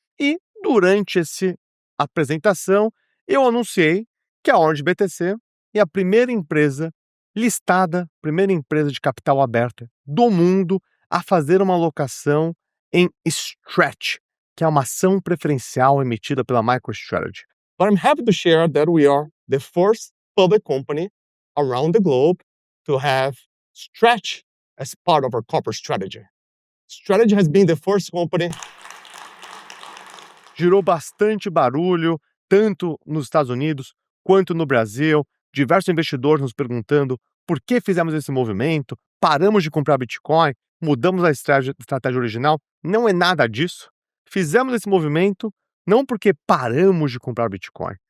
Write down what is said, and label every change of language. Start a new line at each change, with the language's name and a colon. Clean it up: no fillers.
Portuguese: E durante essa apresentação, eu anunciei que a Orange BTC é a primeira empresa listada, primeira empresa de capital aberta do mundo a fazer uma alocação em Stretch, que é uma ação preferencial emitida pela MicroStrategy.
English: But I'm happy to share that we are the first public company around the globe to have Stretch as part of our corporate strategy. Strategy has been the first company.
Portuguese: Gerou bastante barulho, tanto nos Estados Unidos quanto no Brasil. Diversos investidores nos perguntando por que fizemos esse movimento, paramos de comprar Bitcoin, mudamos a estratégia original. Não é nada disso. Fizemos esse movimento não porque paramos de comprar Bitcoin.